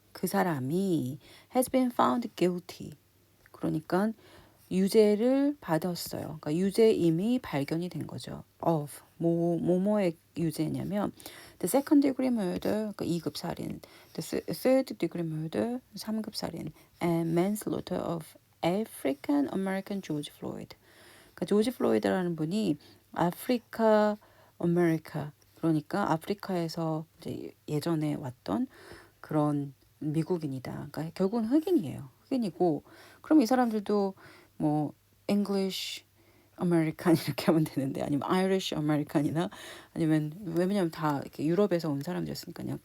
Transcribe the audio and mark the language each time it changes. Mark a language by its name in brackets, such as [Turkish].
[English] 그 사람이 has been found guilty. [Korean] 그러니까 유죄를 받았어요. 그러니까 유죄임이 발견이 된 거죠. [English] of 뭐뭐의 유죄냐면 the second degree murder 그러니까 2급 살인, the third degree murder 3급 살인, and manslaughter of African American George Floyd. [Korean] 그러니까 조지 플로이드라는 분이 아프리카 아메리카 그러니까 아프리카에서 이제 예전에 왔던 그런 미국인이다. 그러니까 결국은 흑인이에요. 흑인이고 그럼 이 사람들도 뭐 English American 이렇게 하면 되는데 아니면 Irish American 이나 아니면 왜냐면 다 이렇게 유럽에서 온 사람들이었으니까요.